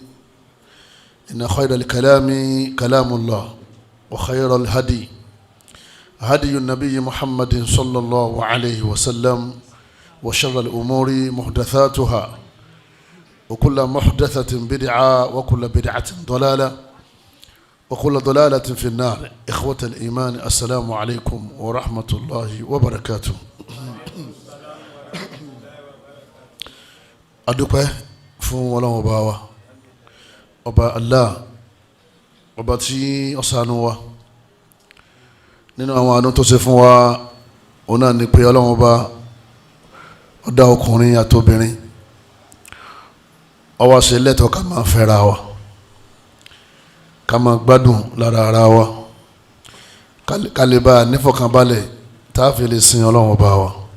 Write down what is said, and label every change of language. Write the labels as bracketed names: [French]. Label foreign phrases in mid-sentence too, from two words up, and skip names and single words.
[Arabic] إن خير الكلام كلام الله وخير الهدي هدي النبي محمد صلى الله عليه وسلم وشر الأمور محدثاتها وكل محدثة بدعة وكل بدعة ضلالة وكل ضلالة في النار. إخوة الإيمان السلام عليكم ورحمة الله وبركاته. [Yoruba] adúpẹ́ fún Ọlọ́run ọba wa, ọba Allah, ọba tí ó ṣàánú wa. Nínú àwọn àánú tó ṣe fún wa òun náà ni pé Ọlọ́run ọba ó dá ọkùnrin àtobìnrin, ó wá ṣe lẹ́tọ̀ọ́ ká máa fẹ́ra wa, ká máa gbádùn lára ara wa, ká lè bá nífọ̀kànbalẹ̀ tá a fi lè sin Ọlọ́run ọba wa.